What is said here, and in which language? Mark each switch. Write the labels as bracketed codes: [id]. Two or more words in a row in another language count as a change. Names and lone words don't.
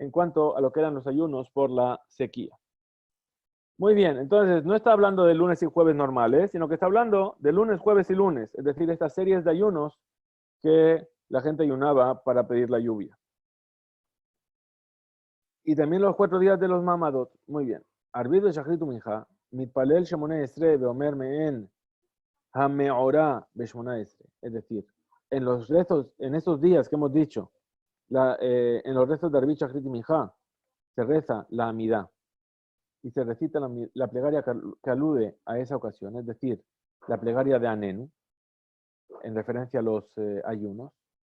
[es] en cuanto a lo que eran los ayunos por la sequía. Muy bien, entonces no está hablando de lunes y jueves normales, sino que está hablando de lunes, jueves y lunes, es decir, estas series de ayunos que la gente ayunaba para pedir la lluvia. Y también los 4 días de los mamadot. Muy bien. [he] ערבית שחרית מנחה מתפלל שמונה עשרה באומר מעין המאורע בשמונה עשרה. [es] Es decir, en los rezos, en esos días que hemos dicho, en los rezos de [he] ערבית שחרית מנחה, [es] se reza la amidad y se recita la plegaria que alude a esa ocasión, es decir, la plegaria de Anenu, en referencia a los ayunos.